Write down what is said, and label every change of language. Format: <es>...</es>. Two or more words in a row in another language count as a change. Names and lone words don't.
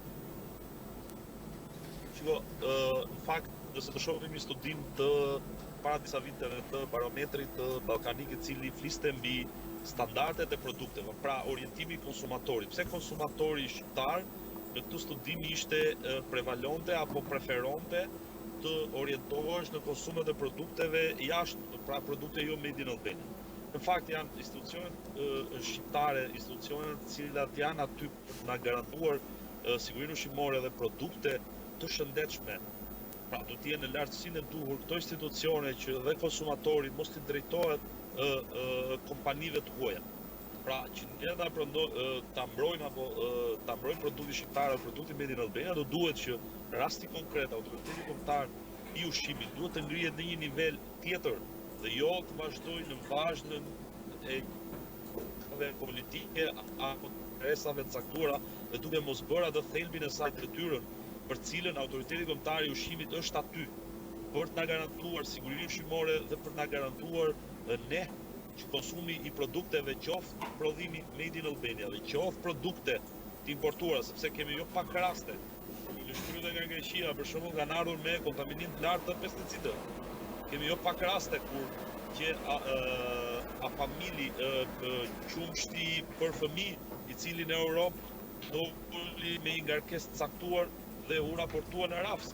<sq>Shiko, në fakt, nëse të shohim një studim të para disa viteve të barometrit të Ballkanik, i cili fliste mbi standardet e produkteve, pra orientimi i konsumatorit. Pse konsumatori shqiptar në këtë studim ishte prevalonte apo preferonte të orientohesh në konsumet e produkteve jashtë, pra produkte jo</sq> <en>made in Albania.</en> <sq>në fakt janë institucionet shqiptare, institucionet të cilat janë aty për na garantuar sigurinë ushqimore dhe produkte të shëndetshme. Pra, do të jenë në lartësinë e duhur këto institucione që dhe konsumatori mos t'i drejtohet kompanive të huaja. Pra, që ne ta mbrojmë apo ta mbrojmë produktin shqiptar apo produktin</sq> <en>made in Albania,</en> <sq>do duhet që rasti konkret autoriteti kombëtar i ushqimit duhet të ngrihet në një nivel tjetër dhe jo të vazhdojë në vazhdën e politike apo interesave të caktuara dhe duke mos bërë atë thelbin e saj detyrën për cilën autoriteti kombëtar i ushqimit është aty për të na garantuar sigurinë ushqimore dhe për të na garantuar ne që konsumi i produkteve qoftë prodhimi</sq> <en>made in Albania</en> <sq>dhe qoftë produkte të importuara, sepse kemi jo pak raste në shkryte nga Greqia, për shembull, kanë ardhur me kontaminim të lartë të pesticidëve. Kemi jo pak raste kur që familji qumshti për fëmijë i cili në Europë doli me një ngarkesë të caktuar dhe u raportua në RAFS.</sq>